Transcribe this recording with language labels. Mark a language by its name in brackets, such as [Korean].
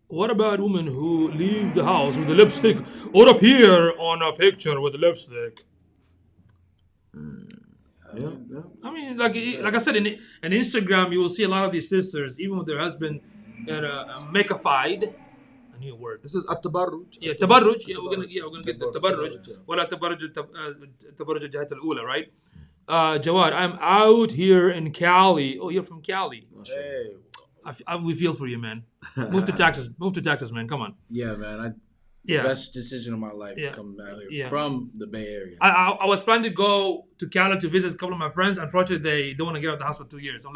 [English] What about women who leave the house with a lipstick or appear on a picture with lipstick? Yeah. I mean, like I said, in Instagram, you will see a lot of these sisters, even with their husband, makeupified. A new word. This is at-tabarruj. Yeah, tabarruj. Yeah, we're gonna get this tabarruj. [Arabic] ولا تبرج تبرج الجهات الأولى, right? [English] Jawad, I'm out here in Cali. Oh, you're from Cali. Hey. We feel for you, man. Move to Texas, man. Come on. Yeah, man. Yeah. Best decision of my life Yeah. coming out here Yeah. from the Bay Area. I was planning to go to Cali to visit a couple of my friends. Unfortunately, they don't want to get out of the house for 2 years.